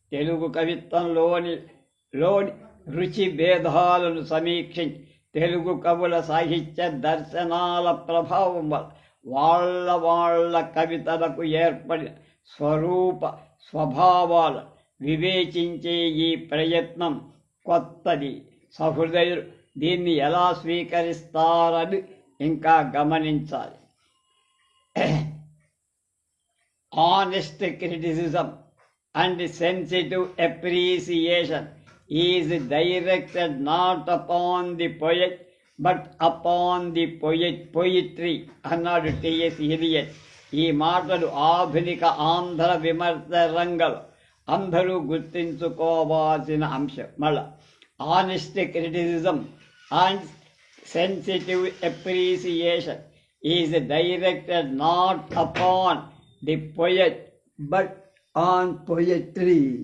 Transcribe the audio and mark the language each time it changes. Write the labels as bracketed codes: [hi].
[te] తెలుగు కవిత్వంలోని రుచి భేదాలను సమీక్షించి తెలుగు కవుల సాహిత్య దర్శనాల ప్రభావం వల్ల వాళ్ళ కవితలకు ఏర్పడిన స్వరూప స్వభావాలు వివేచించే ఈ ప్రయత్నం కొత్తది. సహృదయులు దీన్ని ఎలా స్వీకరిస్తారని ఇంకా గమనించాలి. [en] Honest criticism and sensitive appreciation is directed not upon the poet but upon the poetry [te] అన్నాడు [en] TS Eliot. [te] ఈ మాటలు ఆధునిక ఆంధ్ర విమర్శ రంగంలో అందరూ గుర్తించుకోవాల్సిన అంశం. [en] మళ్ళా honest criticism and sensitive appreciation is directed not upon the poet but on poetry.